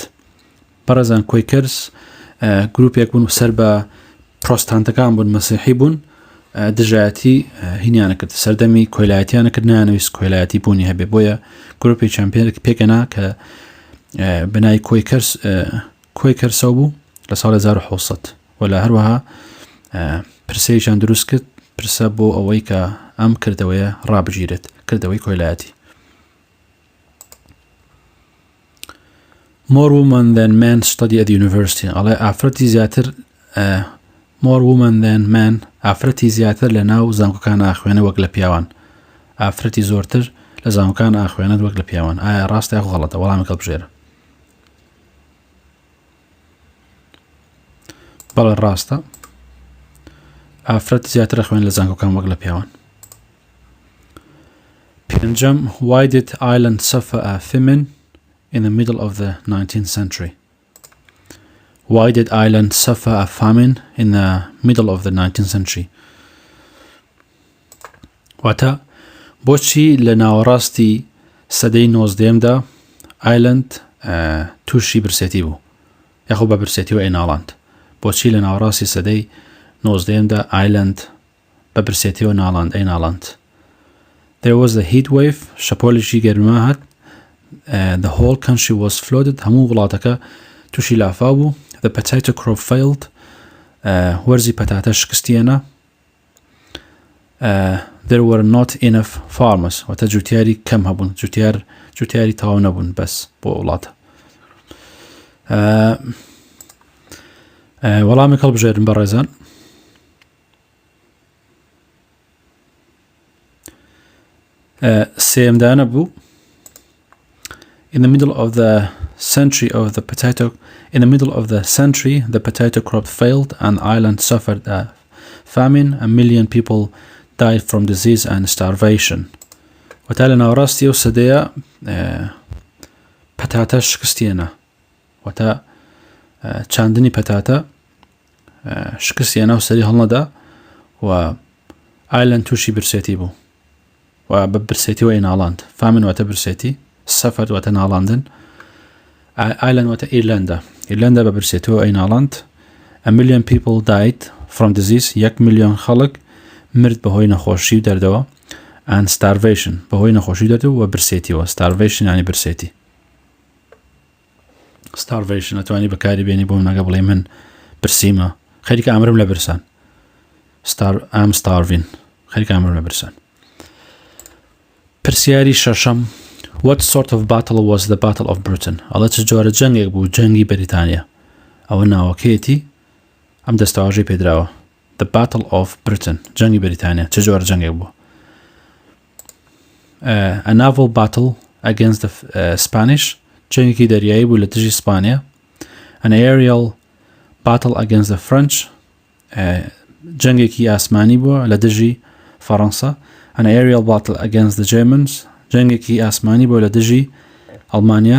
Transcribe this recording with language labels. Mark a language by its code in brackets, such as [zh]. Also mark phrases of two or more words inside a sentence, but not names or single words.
[ckb] بەڕێزان کۆیکەرز گروپێک بوون سەر بە پرۆستانتەکان بوون، مەسیحی بوون، دژایەتی هینیانە کرد، سەردەمی کۆیلایەتیانە کرد، نایانەویست کۆیلایەتی بوونی هەبێ، بۆیە گروپێکیان پێگەنا کە بەناوی کۆیکەرسە بوو لە ساڵی 1970 و لە هەروەها پرسەیەکیان دروست کرد، پرسە بۆ ئەوەی کە ئەم کردەوەیە ڕابژیرێت، کردەوەی کۆیلایەتی. [en] More women than men study at the university. [ckb] ئەڵێ ئافرەتی زیاتر [en] more women than men [ckb] ئافرەتی زیاتر لە ناو زانکۆکان ئاخوێنە وەک لە پیاوان. ئافرەتی زۆرتر لە زانکۆکان ئاخوێنێت وەک لە پیاوان. ئایا ڕاستە یاخۆ غەڵەتە؟ وەڵامی هەڵبژێرە. بەڵێ ڕاستە، ئافرەتی زیاتر ئەخوێن لە زانکۆکان وەک لە پیاوان. [en] پێنجەم Why did Ireland suffer a famine in the middle of the 19th century? Why did Ireland suffer a famine in the middle of the 19th century? [ckb] واتە بۆچی لە ناوەڕاستی سەدەی 19دا ئایلند تووشی برسێتی بوو یاخۆ بە برسێتیەوە ئەیناڵاند؟ بۆچی لە ناوەڕاستی سەدەی 19دا ئایلند بە برسێتیەوە ئەیناڵاند؟ [en] There was a heat wave، [ckb] شەپۆلێکی گەرما هات [en] the whole country was flooded. [ckb] هەموو وڵاتەکە تووشی لافاو بوو. [en] The potato crop failed. [ckb] وەرزی پەتاتە شکستیێنە. [en] There were not enough farmers. [ckb] واتە جوتیاری کەم هەبوون. جوتیاری تەواو نەبوون بەس بۆ وڵاتە. وەڵامی هەڵبژێرن بە ڕێزان. سێمدانە بوو. [en] In the middle of the century, the potato crop failed and Ireland suffered a famine. 1 million people died from disease and starvation. [ckb] وتالي ناوراستي وسديا پەتاتە شکستیێنە. وتا چاندنی پەتاتە شکستیێنە و سەری هەڵنەدا و ئایلەند تووشی برسێتی بوو و بە برسێتیەوەی ناڵاند. فامن واتە برسێتی، سەفەر واتە ناڵاندن، ئایلەند واتە ئیرلەندە بە برسێتیەوە ئەی ناڵاند. [en] 1 million people died from disease. [ckb] 1 ملیۆن خەڵک مرد بەهۆی نەخۆشی و دەردەوە. [en] and starvation [ckb] بەهۆی نەخۆشی دەردەوە و برسێتیەوە. starvation ینی برسێتی. starvation ئەتوانی بەکاری بێنی بۆ منەکە بڵێ من برسیمە، خەریکە ئامرم لە برسان. [en] I'm starving، [ckb] خەریکە ئامرم لە برسان. پرسیاری شەشەم. [en] What sort of battle was the Battle of Britain? [ckb] ئەڵە چ جۆرە جەنگێک بوو جەنگی بەریتانیا؟ ئەوە ناوەکەیەتی ئەم دەستەواژەی پێدراوە. The Battle of Britain، جەنگی بەریتانیا چ جۆرە جەنگێک بوو؟ [en] A naval battle against the Spanish، [ckb] جەنگێکی دەریایی بوو لە دژی سپانیا. [en] An aerial battle against the French، [ckb] جەنگێکی ئاسمانی بووە لە دژی فەڕەنسا. [en] An aerial battle against the Germans، [ckb] جەنگێکی ئاسمانی بووە لە دژی ئەڵمانیا.